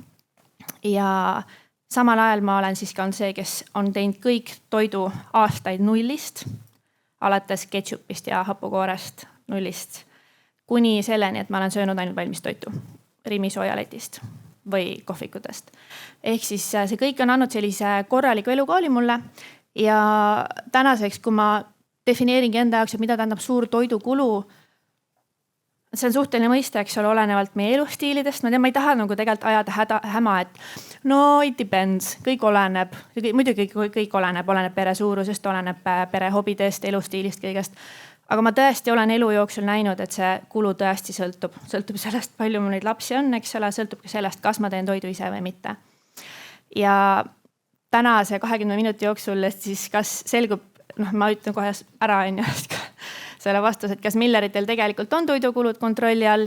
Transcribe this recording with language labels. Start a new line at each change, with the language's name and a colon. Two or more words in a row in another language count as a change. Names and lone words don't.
Estonian: Ja samal ajal ma olen siis ka see, kes on teinud kõik toidu aastaid nullist, alates ketšupist ja hapukoorest nullist, kuni selleni, et ma olen söönud ainult valmis toitu Rimi soojaletist või kohvikutest. Ehk siis see kõik on andnud sellise korraliku elukooli mulle ja tänaseks, kui ma defineeringi enda jaoks, et mida tähendab suur toidukulu. See on suhteline mõiste, eks ole, olenevalt meie elustiilidest. Ma ei taha nagu tegelikult ajada häma, et
English: no it depends,
Estonian: kõik oleneb. Muidugi kõik oleneb pere suurusest, oleneb pere hobidest, elustiilist, kõigest. Aga ma tõesti olen elu jooksul näinud, et see kulu tõesti sõltub. Sõltub sellest, palju mul neid lapsi on, eks ole, sõltub ka sellest, kas ma teen toidu ise või mitte. Ja tänase 20 minuti jooksul siis kas selgub, ma ütlen kohe ära selle vastus, et kas Milleritel tegelikult on toidukulud kontrolli all.